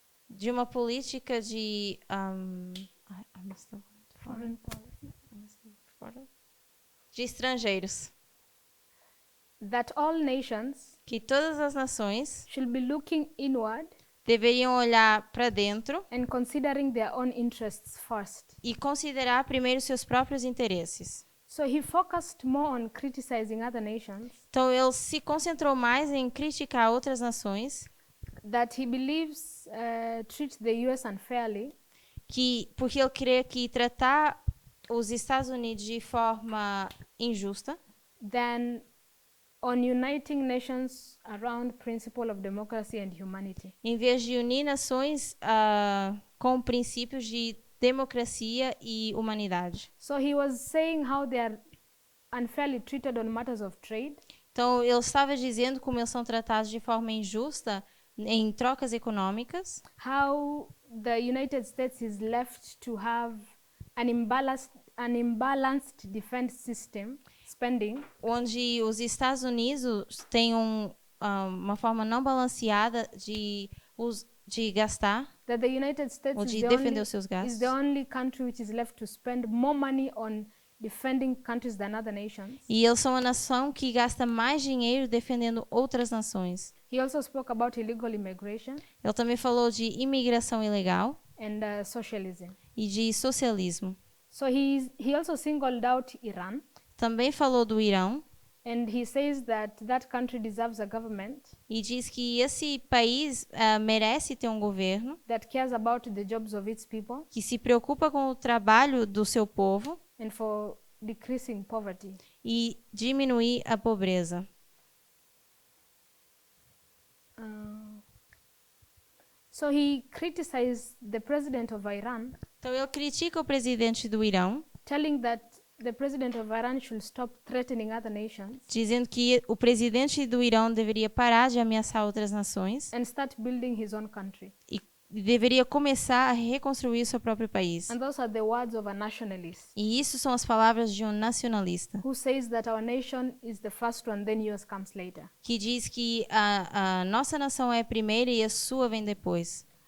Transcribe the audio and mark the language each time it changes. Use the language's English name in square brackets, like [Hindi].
[Portuguese] de uma política de [English] I missed the word. Foreign policy. [Portuguese] De estrangeiros, [English] That all nations [Portuguese] que todas as nações [English] should be looking inward [Portuguese] deveriam olhar para dentro [English] and considering their own interests first. [Portuguese] e considerar primeiro seus próprios interesses. [English] So he focused more on criticizing other nations [Portuguese] Então ele se concentrou mais em criticar outras nações [English] that he believes treat the US unfairly, [Portuguese] porque ele crê que tratar os Estados Unidos de forma injusta [English] than on uniting nations around principle of democracy and humanity. [Portuguese] em vez de unir nações com princípios de democracia e humanidade. [English] So he was saying how they are unfairly treated on matters of trade, [Portuguese] Então ele estava dizendo como eles são tratados de forma injusta em trocas econômicas, [English] how the United States is left to have an imbalanced defense system spending, [Portuguese] onde os Estados Unidos têm uma forma não balanceada de gastar [English] that the United States [Portuguese] ou [English] is [Portuguese] de [English] the, [Portuguese] defender [English] only, [Portuguese] os seus [English] is [Portuguese] gastos. [English] the only country which is left to spend more money on defending countries than other nations. [Portuguese] E eles são a nação que gasta mais dinheiro defendendo outras nações. [English] He also spoke about illegal immigration [Portuguese] Ele também falou de imigração ilegal [English] and socialism. [Portuguese] e de socialismo. [English] So he also singled out Iran, [Portuguese] Também falou do Irão [English] and he says that that country deserves a government [Portuguese] e diz que esse país merece ter um governo [English] that cares about the jobs of its people [Portuguese] que se preocupa com o trabalho do seu povo [English] and for decreasing poverty. [Portuguese] e diminuir a pobreza. [English] So he criticized the president of Iran, [Portuguese] Então ele critica o presidente do Irão, [English] telling that the president of Iran should stop threatening other nations [Portuguese] dizendo que o presidente do Irão deveria parar de ameaçar outras nações [English] and start building his own country. [Portuguese] e deveria começar a reconstruir seu próprio país. [English] And those are the words of a nationalist [Portuguese] E isso são as palavras de um nacionalista, [English] who says that our nation is the first one, then yours comes later. [Portuguese] que diz que a nossa nação é a primeira e a sua vem depois.